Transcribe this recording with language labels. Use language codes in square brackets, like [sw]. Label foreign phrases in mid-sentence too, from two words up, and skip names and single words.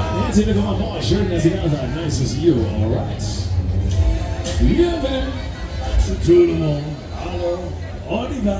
[de] Herzlich willkommen an Bord. Schön, dass ihr da seid. [en] Nice to see you. Alright. [fr] Bienvenue. Tout le monde. [de] Hallo. Oliver.